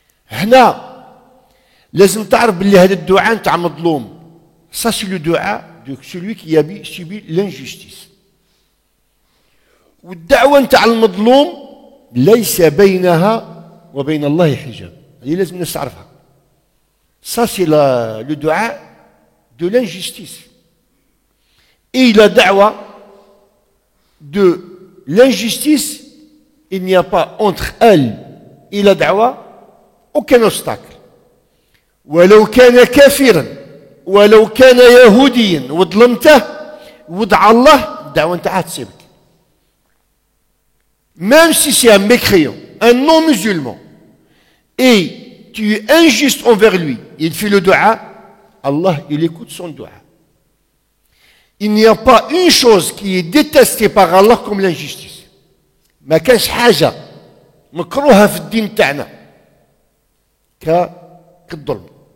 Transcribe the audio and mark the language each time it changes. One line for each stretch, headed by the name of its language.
Arabic: هنا لازم تعرف باللي هذا الدعاء نتاع مظلوم.
French: Ça c'est le dua de celui qui a subi l'injustice.
Arabic: والدعوة نتاع المظلوم ليس بينها وبين الله حجاب. هذه لازم الناس تعرفها.
French: Ça c'est le dua de l'injustice. Et la da'wa de l'injustice, il n'y a pas entre elle et la da'wa aucun obstacle.
Arabic: ولو كان كافرا ولو كان يهوديا وظلمته ودعا الله الدعوة نتاعها تصيبك.
French: Même si c'est un mécréant, un non-musulman, et tu es injuste envers lui, il fait le dua, Allah, il écoute son dua. Il n'y a pas une chose qui est détestée par Allah comme l'injustice.
Arabic: ما كانش حاجة مكروهة في الدين تاعنا كالظلم.